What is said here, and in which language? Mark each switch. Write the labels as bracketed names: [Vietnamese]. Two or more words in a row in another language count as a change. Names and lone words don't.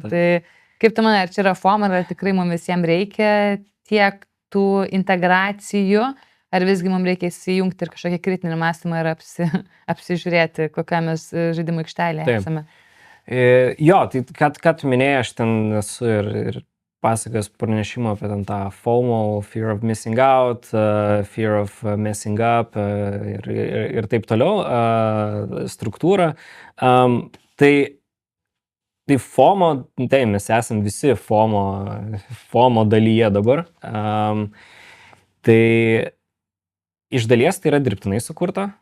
[Lithuanian] Tai kaip tu manai, ar čia yra FOMO, ar tikrai mums visiems reikia tiek tų integracijų, ar visgi mums reikia įsijungti ir kažkokį kritinį mąstymą ir apsižiūrėti, kokią mes žaidimų aikštelėje esame. Jo, tai ką tu minėjai, aš ten esu ir pasakojęs pranešimą apie tą FOMO, [English] fear of missing out, fear of messing up [Lithuanian] ir taip toliau struktūrą. Tai FOMO, tai mes esam visi FOMO dalyje dabar. Tai iš dalies tai yra dirbtinai sukurta.